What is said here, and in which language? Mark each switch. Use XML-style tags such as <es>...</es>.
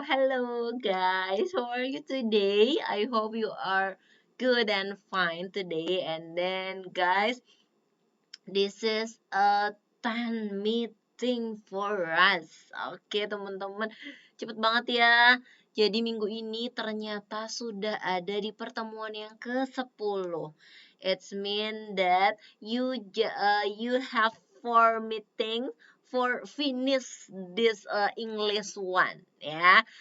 <en>Hello guys, how are you today? I hope you are good and fine today. And then guys, this is a 10 meeting for us.</en> <id>Oke, teman-teman. Cepet banget ya. Jadi minggu ini ternyata sudah ada di pertemuan yang ke-10.</id> <en>It's mean that you have 4 meeting for finish this English one ya.</en>